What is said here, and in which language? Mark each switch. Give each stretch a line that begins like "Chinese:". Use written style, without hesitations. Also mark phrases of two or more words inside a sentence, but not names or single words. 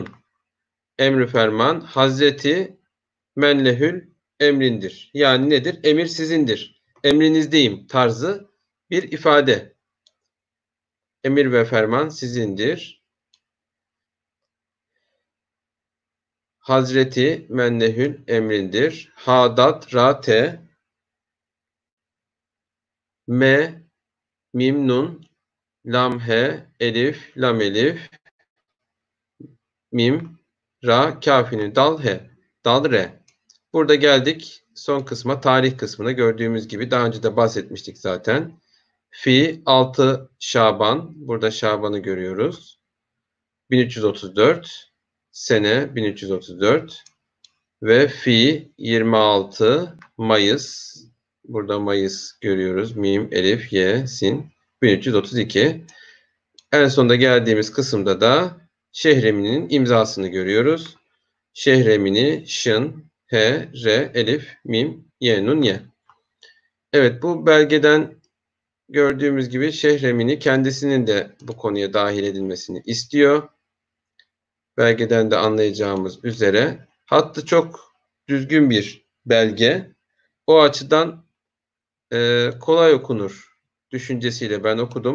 Turkish: Emri ferman Hazreti menlehül emrindir. Yani nedir? Emir sizindir. Emrinizdeyim tarzı bir ifade. Emir ve ferman sizindir. Hazreti menlehül emrindir. Hadat rate me mim nun lam he elif lam elif mim ra kafini dal he dal re. Burada geldik son kısma, tarih kısmına gördüğümüz gibi daha önce de bahsetmiştik zaten. Fi 6 Şaban, burada Şaban'ı görüyoruz. 1334, sene 1334 ve fi 26 Mayıs, burada Mayıs görüyoruz. Mim, elif, ye, sin, 1332. En sonunda geldiğimiz kısımda da Şehremini'nin imzasını görüyoruz. Şehremini, şın, he, re, elif, mim, ye, nun, ye. Evet, bu belgeden gördüğümüz gibi Şehremini kendisinin de bu konuya dahil edilmesini istiyor. Belgeden de anlayacağımız üzere hattı çok düzgün bir belge. O açıdan kolay okunur düşüncesiyle ben okudum.